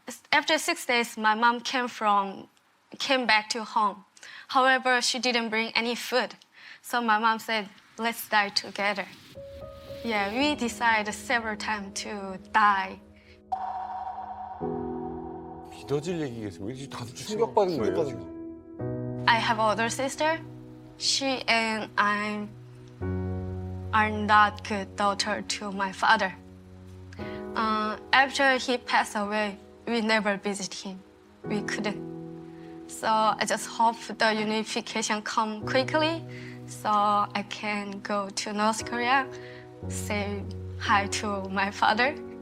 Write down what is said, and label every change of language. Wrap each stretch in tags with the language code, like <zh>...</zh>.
<en>After 6 days, my mom came back to home. However, she didn't bring any food. So my mom said, let's die together. Yeah, we decided several times to die.</en> <ko>믿어질 얘기겠어요. 왠지 다들 충격받은 거예요, 지금.</ko> <en>I have older sister. She and I are not good daughter to my father. After he passed away, we never visit him. We couldn't. So I just hope the unification come quickly, so I can go to North Korea, say hi to my father.</en>